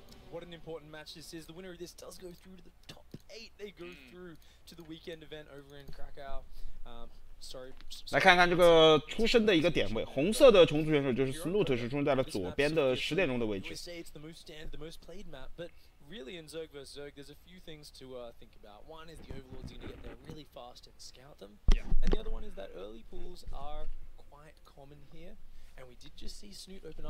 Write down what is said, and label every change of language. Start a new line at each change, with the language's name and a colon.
English: What an important match this is. The winner of this does go through to the top 8. They go through to the weekend event over in Krakow. Sorry.
Chinese: 来看看这个出生的一个点位，红色的虫族选手就是 Snute， 是出生在了左边的10点钟的位置。
English: Really, in Zerg vs Zerg, there's a few things to think about. One is the Overlord's going to get there really fast and scout them. Yeah. And the other one is that early pools are quite common here. And we did just see Snute open up.